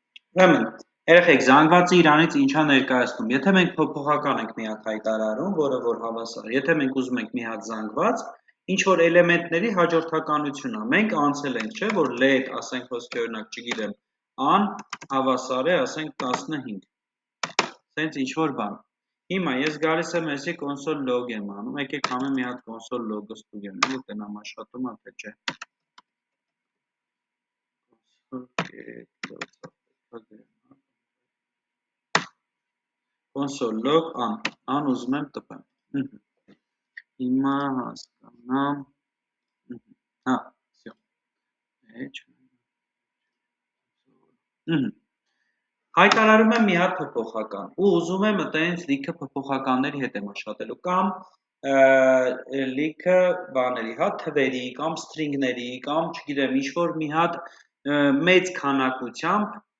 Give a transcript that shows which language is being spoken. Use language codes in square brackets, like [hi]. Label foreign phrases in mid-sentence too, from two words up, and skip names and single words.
[hy] Ուրեմն, երեխեք, զանգվածը իրանից ինչա ներկայացնում։ Եթե մենք փոփոխական ենք մի հատ հայտարարում, որը որ հավասար, եթե մենք ուզում ենք մի հատ զանգված, ինչ որ էլեմենտների հաջորդականություն է։ Մենք անցել ենք, չէ, որ let, ասենք ոսկե օրինակ, չգիտեմ, an հավասար է, ասենք 15։ Սենց ինչ որ բան։ Հիմա ես գալիս եմ էսի [en] console log [hy] եմ անում, եկեք համը մի հատ [en] console log- [hy] ը ստուգեմ, էլի տնամ աշխատում է, թե չէ։ [en] Console log [hy] an ուզում եմ տպեմ։ Հիմա հասկանամ։ Հա, всё։ Հայտարարում եմ մի հատ փոփոխական ու ուզում եմ այտենց լիքը փոփոխականների հետ եմ աշխատելու կամ լիքը բաների, հա, թվերի կամ string-ների կամ չգիտեմ, ինչ որ մի հատ մեծ քանակությամբ